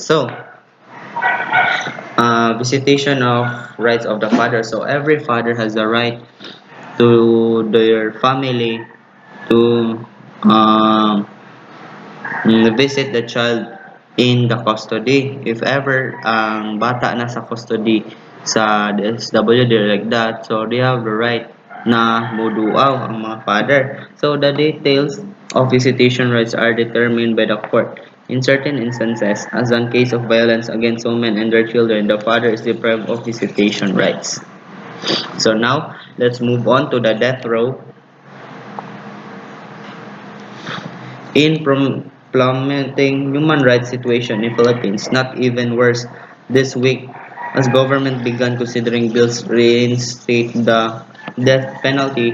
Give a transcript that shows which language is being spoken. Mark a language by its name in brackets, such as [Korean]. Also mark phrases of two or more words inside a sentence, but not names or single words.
[English] So, visitation of rights of the father. So every father has the right to their family to um, visit the child in the custody. If ever [Cebuano] ang bata na sa custody sa DSWD [English] like that, so they have the right [Cebuano] na muduaw ang mga father. [English] So the details of visitation rights are determined by the court. In certain instances, as in case of violence against women and their children, the father is deprived of visitation rights. So now, let's move on to the death row. In implementing human rights situation in Philippines, not even worse this week as government began considering bills reinstate the death penalty.